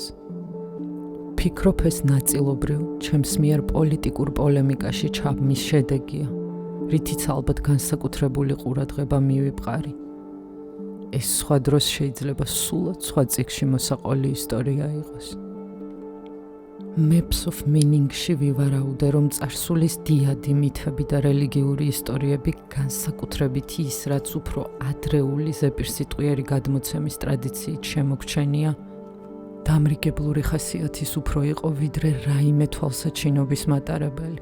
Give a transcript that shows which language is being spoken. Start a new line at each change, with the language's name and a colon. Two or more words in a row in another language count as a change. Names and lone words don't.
Georgian: ფიქრობ, ეს ნაწილობრივ ჩემს მიერ პოლიტიკურ პოლემიკაში ჩაბმის შედეგია, რითიც ალბათ განსაკუთრებული ყურადღება მივიპყარი. ეს სხვა დროს შეიძლება სულად სხვა წიგნში მოსაყოლი ისტორია იყოს. Maps of Meaning-ში ვივარაუდე, რომ წარსულის დიადი მითები და რელიგიური ისტორიები განსაკუთრებით ის, რაც უფრო ადრეული ზეპირსიტყვიერი გადმოცემის ტრადიციით შემოგჩენია, დამრიგებლური ხასიათის უფრო იყო ვიდრე რაიმე თვალსაჩინობის მატარებელი.